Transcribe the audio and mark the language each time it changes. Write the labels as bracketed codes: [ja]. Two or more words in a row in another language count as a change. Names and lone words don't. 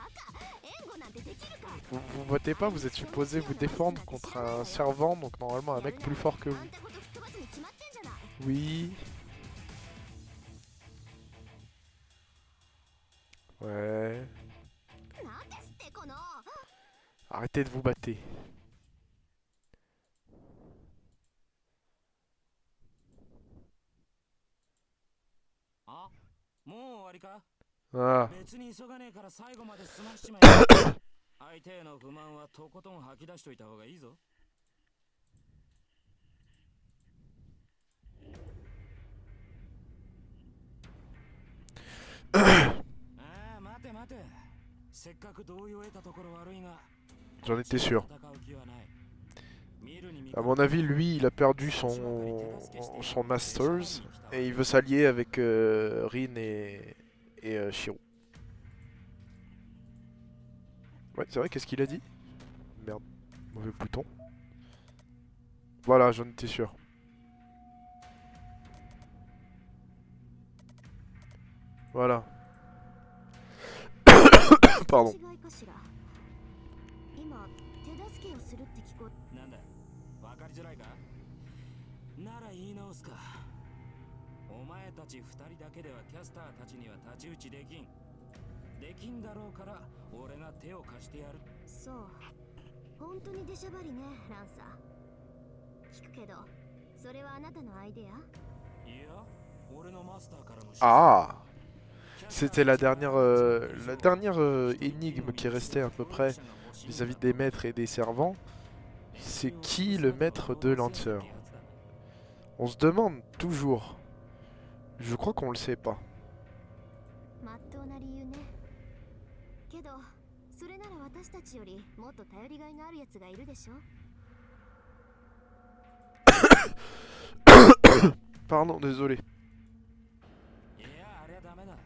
[fr] Vous votez pas, vous êtes supposé vous défendre contre un servant, donc normalement un mec plus fort que vous. Oui. Ouais. Arrêtez de vous battre. [ja] あ、もう終わりか。 Ah. 別に急がねえから最後まで済ましちまえ。相手への不満はとことん吐き出しといた方がいいぞ。ああ、待て待て。せっかく同意を得たところ悪いが、 [fr] J'en étais sûr. [ja] 戦う気はない。見るに見 [fr] À mon avis, lui, il a perdu son Masters et il veut s'allier avec Rin et Shiro. Ouais, c'est vrai, qu'est-ce qu'il a dit? Merde, mauvais bouton. Voilà, j'en étais sûr. Voilà. Pardon. [ja] なんだ、わかりづらいか。なら言い直すか。お前たち二人だけではキャスターたちには太刀打ちできん。できんだろうから俺が手を貸してやる。そう。本当に出しゃばりね、ランサー。聞くけど、それはあなたのアイデア？いや、俺のマスターからの指示。 Ah! [fr] C'était la dernière énigme qui restait à peu près vis-à-vis des maîtres et des servants. C'est qui le maître de Lancer? On se demande toujours. Je crois qu'on le sait pas. [ja] まっとうな理由ね。けど、それなら私たちよりもっと頼りがいのあるやつがいるでしょ。 [fr] Pardon, désolé. [ja] いや、あれはダメだ。